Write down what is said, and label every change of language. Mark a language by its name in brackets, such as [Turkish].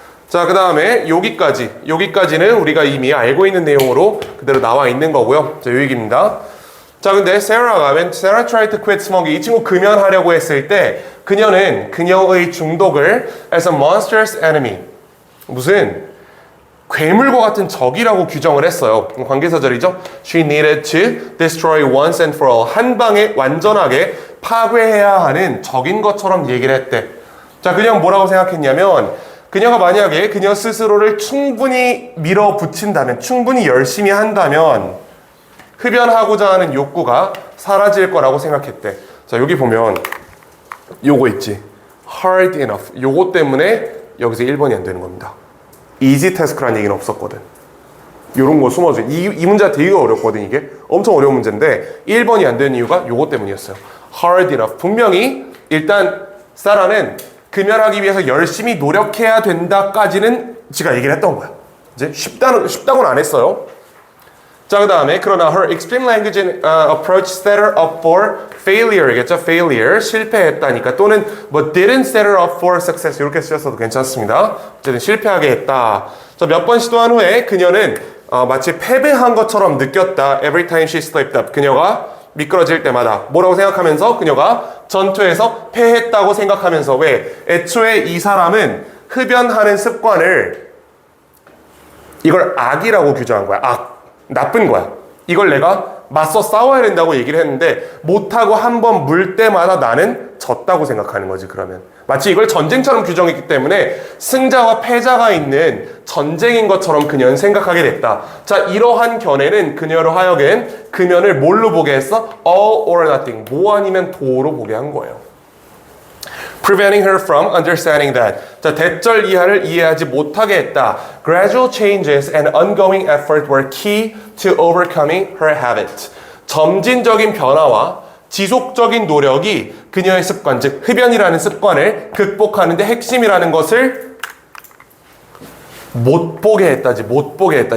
[Korean] 자, 그 다음에 여기까지는 우리가 이미 알고 있는 내용으로 그대로 나와 있는 거고요. 자, 요 얘기입니다. 자, 근데 [English] when Sarah tried to quit smoking, [Korean] 이 친구 금연하려고 했을 때 그녀는 그녀의 중독을 [English] as a monstrous enemy, [Korean] 무슨 괴물과 같은 적이라고 규정을 했어요. 관계사절이죠. [English] She needed to destroy once and for all. [Korean] 한 방에 완전하게 파괴해야 하는 적인 것처럼 얘기를 했대. 자, 그냥 뭐라고 생각했냐면 그녀가 만약에 그녀 스스로를 충분히 밀어붙인다면, 충분히 열심히 한다면 흡연하고자 하는 욕구가 사라질 거라고 생각했대. 자, 여기 보면 요거 있지. [English] hard enough. [Korean] 요거 때문에 여기서 1번이 안 되는 겁니다. [English] easy task [Korean] 라는 얘기는 없었거든. 요런 거 숨어줘. 이 문제가 되게 어렵거든, 이게. 엄청 어려운 문제인데 1번이 안 되는 이유가 요거 때문이었어요. [English] hard enough. [Korean] 분명히 일단 사라는 금연하기 위해서 열심히 노력해야 된다까지는 지가 얘기를 했던 거야. 이제 쉽다고는 안 했어요. 자, 그 다음에 그러나 [English] her extreme language and approach set her up for failure겠죠. failure, [Korean] 실패했다니까. 또는 뭐 [English] didn't set her up for success [Korean] 이렇게 쓰셨어도 괜찮습니다. 어쨌든 실패하게 했다. 자, 몇 번 시도한 후에 그녀는 마치 패배한 것처럼 느꼈다. [English] every time she slipped up. [Korean] 그녀가 미끄러질 때마다 뭐라고 생각하면서 그녀가 전투에서 패했다고 생각하면서. 왜? 애초에 이 사람은 흡연하는 습관을 이걸 악이라고 규정한 거야. 악. 나쁜 거야. 이걸 내가 맞서 싸워야 된다고 얘기를 했는데 못하고 한 번 물 때마다 나는 졌다고 생각하는 거지. 그러면 마치 이걸 전쟁처럼 규정했기 때문에 승자와 패자가 있는 전쟁인 것처럼 그녀는 생각하게 됐다. 자, 이러한 견해는 그녀로 하여금 금연을 뭘로 보게 했어? [English] all or nothing, [Korean] 뭐 아니면 도로 보게 한 거예요. [English] preventing her from understanding that. [Korean] 자, 대절 이하를 이해하지 못하게 했다. [English] Gradual changes and ongoing effort were key to overcoming her habit. [Korean] 점진적인 변화와 지속적인 노력이 그녀의 습관, 즉 흡연이라는 습관을 극복하는 데 핵심이라는 것을 못 보게 했다지. 못 보게 했다.